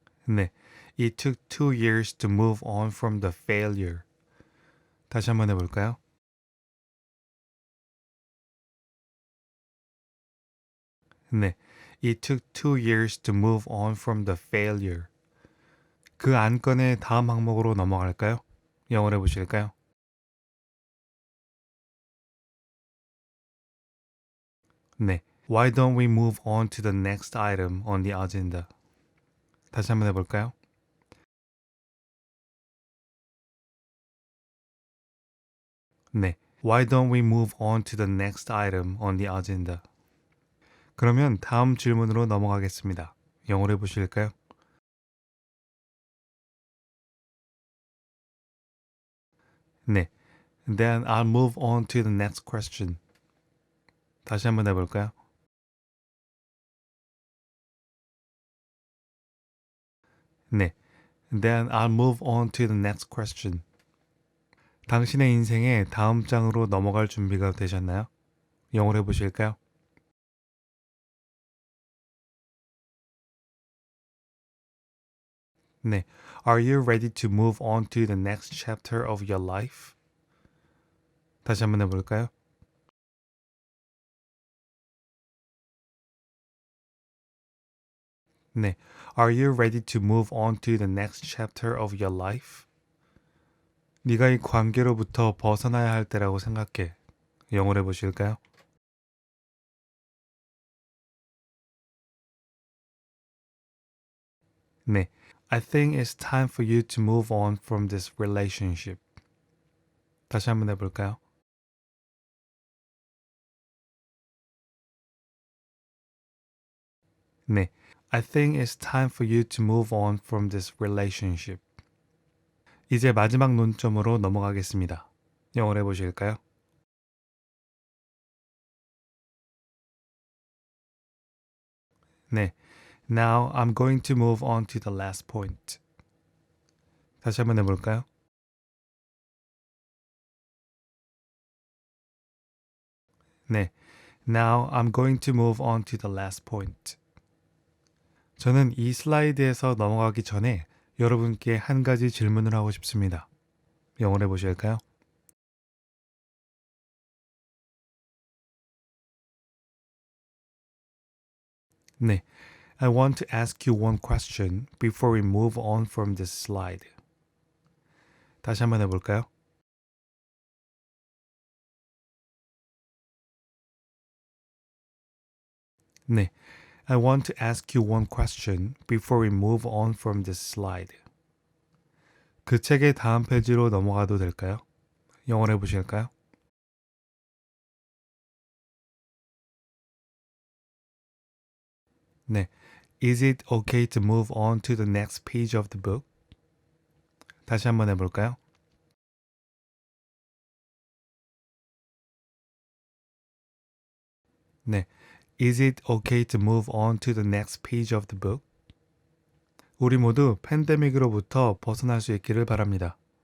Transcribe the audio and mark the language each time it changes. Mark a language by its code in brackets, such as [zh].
[en] 네, it took 2 years to move on from the failure. [ko] 다시 한번 해볼까요? [en] 네, it took 2 years to move on from the failure. [ko] 그 안건의 다음 항목으로 넘어갈까요? 영어로 해보실까요? [en] 네, why don't we move on to the next item on the agenda? [ko] 다시 한번 해볼까요? [en] 네, why don't we move on to the next item on the agenda? [ko] 그러면 다음 질문으로 넘어가겠습니다. 영어로 해보실까요? [en] 네, then I'll move on to the next question. [ko] 다시 한번 해볼까요? [en] 네, then I'll move on to the next question. [ko] 당신의 인생의 다음 장으로 넘어갈 준비가 되셨나요? 영어로 해보실까요? [en] 네, Are you ready to move on to the next chapter of your life? 다시 한번 해볼까요? [ko] 네. [en] Are you ready to move on to the next chapter of your life? [ko] 네가 이 관계로부터 벗어나야 할 때라고 생각해. 영어로 해보실까요? 네. [en] I think it's time for you to move on from this relationship. [ko] 다시 한번 해볼까요? 네. [en] I think it's time for you to move on from this relationship. [ko] 이제 마지막 논점으로 넘어가겠습니다. 영어로 해보실까요? 네. [en] Now I'm going to move on to the last point. [ko] 다시 한번 해볼까요? 네. [en] Now I'm going to move on to the last point. [ko] 저는 이 슬라이드에서 넘어가기 전에 여러분께 한 가지 질문을 하고 싶습니다. 영어로 해보실까요? 네. [en] I want to ask you one question before we move on from this slide. [ko] 다시 한번 해볼까요? 네. [en] I want to ask you one question before we move on from this slide. [ko] 그 책의 다음 페이지로 넘어가도 될까요? 영어로 해보실까요? 네. [en] Is it okay to move on to the next page of the book? [ko] 다시 한번 해볼까요? 네. [en] Is it okay to move on to the next page of the book? [ko] 우리 모두 팬데믹으로부터 벗어날 수 있기를 바랍니다.